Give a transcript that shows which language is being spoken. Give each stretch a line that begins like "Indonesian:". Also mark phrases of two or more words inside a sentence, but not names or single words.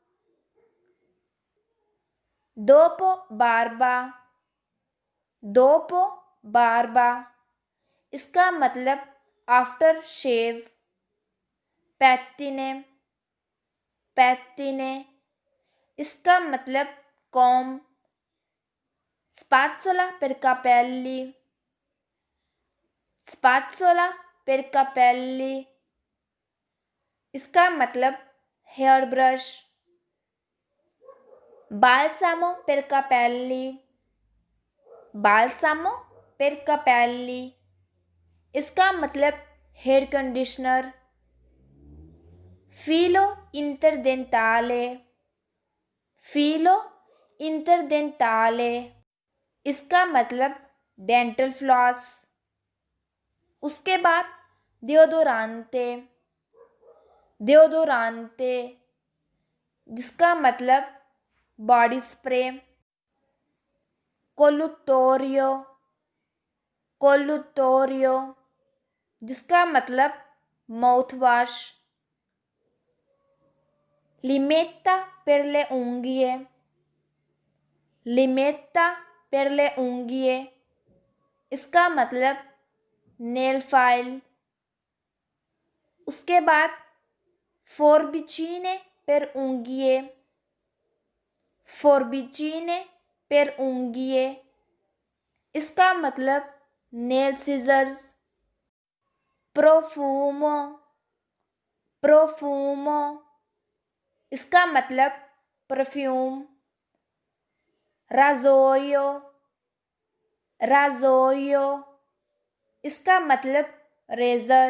Italian: dopobarba, dopobarba,
Hindi: इसका मतलब
English: after shave.
Italian: pettine, pettine,
Hindi: इसका मतलब कॉम।
Italian: spazzola per capelli, spazzola per capelli,
Hindi: इसका मतलब
English: hair brush.
Italian: balsamo per capelli, balsamo per capelli,
Hindi: इसका मतलब
English: hair conditioner.
Italian: filo interdentale, filo interdentale,
Hindi: इसका मतलब
English: dental floss.
Hindi: उसके बाद
Italian: deodorante, deodorante,
Hindi: जिसका मतलब
English: body spray.
Italian: collutorio, collutorio,
Hindi: जिसका मतलब
English: mouth wash.
Italian: limetta per le unghie, limetta per le unghie,
Hindi: इसका मतलब
English: nail file.
Hindi: उसके बाद
Italian: forbicine per unghie, forbicine per unghie,
Hindi: इसका मतलब
English: nail scissors.
Italian: profumo, profumo,
Hindi: इसका मतलब परफ्यूम।
Italian: rasoio, rasoio,
Hindi: इसका मतलब रेज़र।